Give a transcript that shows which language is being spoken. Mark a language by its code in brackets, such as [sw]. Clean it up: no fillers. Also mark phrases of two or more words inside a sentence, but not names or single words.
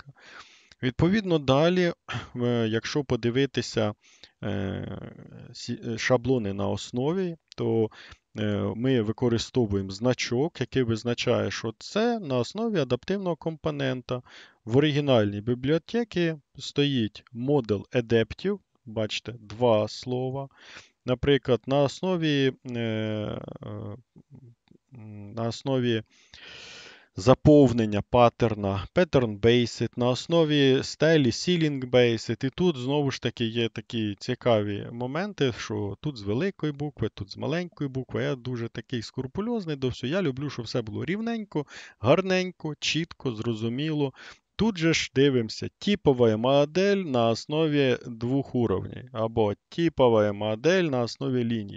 [uk] Відповідно, далі, якщо подивитися шаблони на основі, то ми використовуємо значок, який визначає, що це на основі адаптивного компонента. В оригінальній бібліотеці стоїть модуль адаптів, бачите, два слова. Наприклад, на основі заповнення паттерна, [en] pattern based, [uk] на основі стелі [en] ceiling based. [uk] І тут знову ж таки є такі цікаві моменти, що тут з великої букви, тут з маленької букви. Я дуже такий скрупульозний до всього. Я люблю, щоб все було рівненько, гарненько, чітко, зрозуміло. Тут же ж дивимося, типова модель на основі двох уровнів, або типова модель на основі ліній.